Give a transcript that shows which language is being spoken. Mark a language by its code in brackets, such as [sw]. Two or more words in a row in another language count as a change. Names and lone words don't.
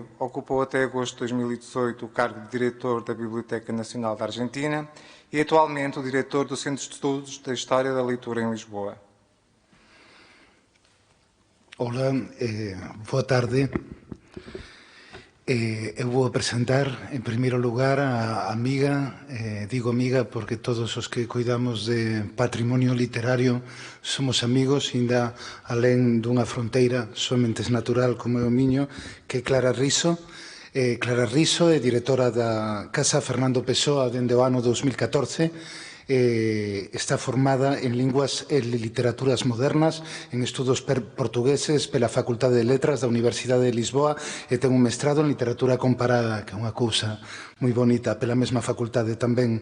[pt] Ocupou até agosto de 2018 o cargo de diretor da Biblioteca Nacional da Argentina e atualmente o diretor do Centro de Estudos da História da Leitura em Lisboa. [gl] Olá, boa tarde. Eu vou apresentar, en primeiro lugar, a amiga, digo amiga porque todos os que cuidamos de patrimonio literario somos amigos, ainda alén dunha fronteira somente natural como é o miño, que é Clara Riso. Clara Riso é directora da Casa Fernando Pessoa dende o ano 2014, está formada en linguas e literaturas modernas, en estudos portugueses pela Facultade de Letras da Universidade de Lisboa e ten un mestrado en literatura comparada, que é unha cousa moi bonita, pela mesma facultade tamén.